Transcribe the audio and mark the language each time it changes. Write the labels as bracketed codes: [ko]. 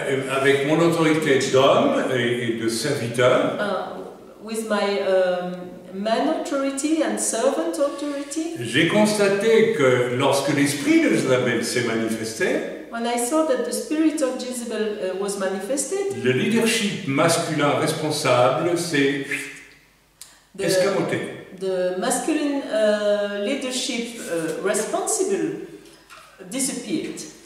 [fr] Avec mon autorité d'homme et de serviteur, [en] With my man authority and servant authority. [fr] j'ai constaté que lorsque l'esprit de Jézabel s'est manifesté, [en] When I saw that the spirit of Jezebel was manifested, [fr] le leadership masculin responsable s'est escamoté. [en] The masculine leadership responsible disappeared.